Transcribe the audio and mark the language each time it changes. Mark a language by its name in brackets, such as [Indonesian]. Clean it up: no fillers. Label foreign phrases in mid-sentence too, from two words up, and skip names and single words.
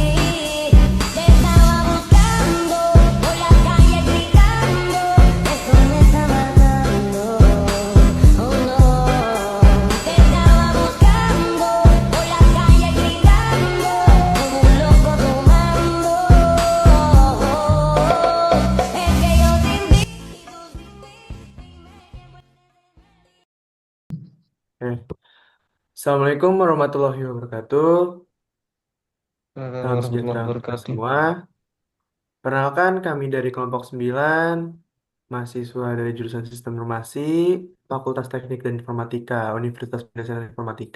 [Spanish] Te estaba buscando por la calle gritando, esto me está matando. Oh no, te estaba buscando por la calle gritando, como un loco tomando. Es que yo te invito. [Arabic] السلام عليكم ورحمة الله وبركاته. [Indonesian] Salam [Arabic] Warahmatullahi [Indonesian] sejahtera untuk kita [Arabic] wabarakatuh. [Indonesian] semua. Perkenalkan, kami dari kelompok 9, mahasiswa dari jurusan Sistem Informasi, Fakultas Teknik dan Informatika, Universitas Pendidikan Informatika.